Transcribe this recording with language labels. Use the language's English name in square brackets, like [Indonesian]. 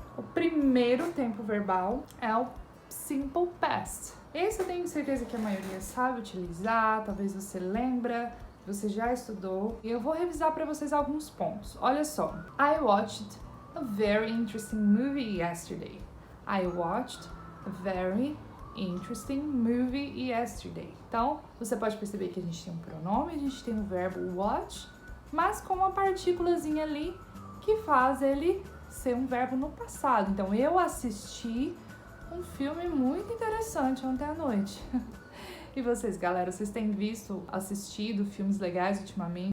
[Portuguese] O primeiro tempo verbal é o Simple Past. Esse eu tenho certeza que a maioria sabe utilizar, talvez você lembra, você já estudou. E eu vou revisar para vocês alguns pontos. Olha só. [English] I watched a very interesting movie yesterday. I watched a very interesting movie yesterday. [Portuguese] Então, você pode perceber que a gente tem um pronome, a gente tem o verbo watch, mas com uma partículazinha ali que faz ele ser um verbo no passado. Então, eu assisti um filme muito interessante ontem à noite. E vocês, galera, vocês têm assistido filmes legais ultimamente?